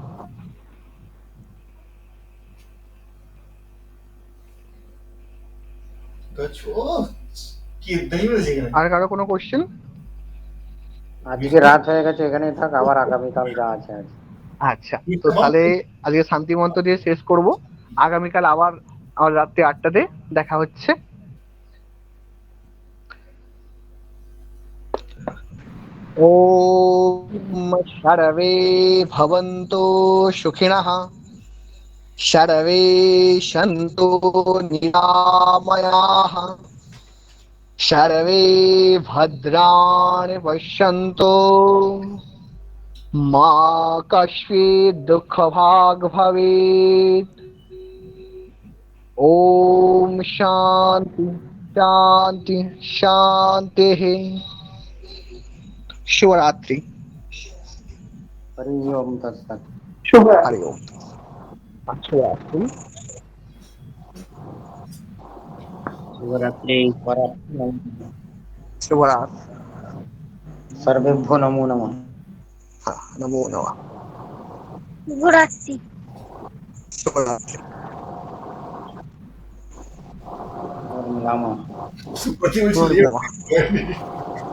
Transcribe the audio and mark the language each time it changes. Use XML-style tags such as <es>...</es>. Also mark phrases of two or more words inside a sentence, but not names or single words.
<bn>আর কারো কোনো কোশ্চেন? আজকে রাত হয়ে গেছে, এখানেই থাক, আবার আগামীকাল যা আছে আছে। আচ্ছা, তো তাহলে আজকে শান্তি মন্ত্র দিয়ে শেষ করব। আগামীকাল আবার রাত্রি 8টাতে দেখা হচ্ছে।</bn> <sa>ॐ सर्वे भवन्तु सुखिनः, सर्वे सन्तु निरामयाः, सर्वे भद्राणि पश्यन्तु, मा कश्चित् दुःखभाग् भवेत्। ॐ शान्ति शान्ति शान्तिः।</sa> <bn>শুভরাত্রি।</bn> <sa>हरि ॐ तत्सत्। हरि ॐ। শুভরাত্রি।</sa> <bn>শিবরাত্রি। শুভরাত্রি।</bn> <sa>सर्वेभ्यो नमो नमः। नमो नमः।</sa> <bn>শুভরাত্রি। শুভরাত্রি। নমঃ।</bn> <en>What do you</en>